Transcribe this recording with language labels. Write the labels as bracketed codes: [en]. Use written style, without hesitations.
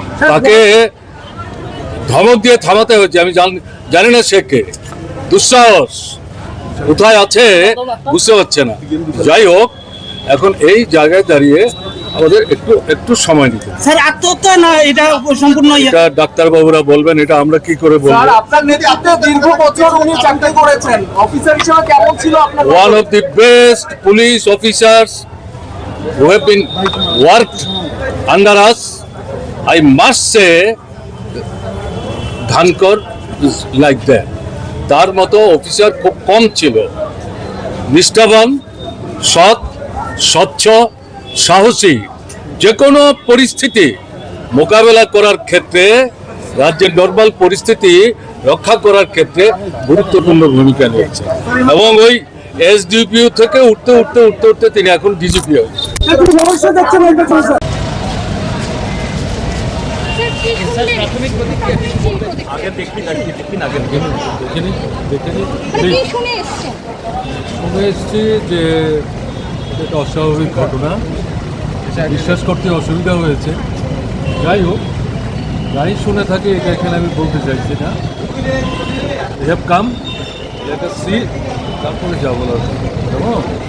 [bn] তাকে ধমক দিয়ে থামাতে হয়েছে। আমি জানি না সে কে, দুঃসাহস কোথায় আছে বুঝতে পারছে না। যাই হোক, এখন এই জায়গায় দাঁড়িয়ে আমাদের একটু সময় নিতে হবে। স্যার আত্মহত্যা না এটা সম্পূর্ণ এটা ডাক্তারবাবুরা বলবেন, এটা আমরা কি করে বলবো? আপনার নেতৃত্বে দীর্ঘ বছর উনি চাকরি করেছেন, অফিসার হিসেবে কেমন ছিল আপনার? [en] One of the best police officers who have been worked under us, I must say, Dhankar is like that. [bn] তার মতো অফিসার খুব কম ছিল। নিষ্ঠাবান, সৎ, স্বচ্ছ, সাহসী, যে কোনো পরিস্থিতি মোকাবেলা করার ক্ষেত্রে, রাজ্যের নর্মাল পরিস্থিতি রক্ষা করার ক্ষেত্রে গুরুত্বপূর্ণ ভূমিকা নিয়েছে এবং ওই এসডিপিও থেকে উঠতে তিনি এখন ডিজিপি হয়েছে। স্যার কি শুনলেন? প্রাথমিক প্রতিক্রিয়া মানে কি শুনে এসেছেন? শুনে এসছি যে এটা অস্বাভাবিক ঘটনা, বিশ্বাস করতে অসুবিধা হয়েছে। যাই হোক, যাই শুনে থাকি এটা এখানে আমি বলতে চাইছি না। [en] We have come, let us see, [bn] তারপরে যা বলার কেমন।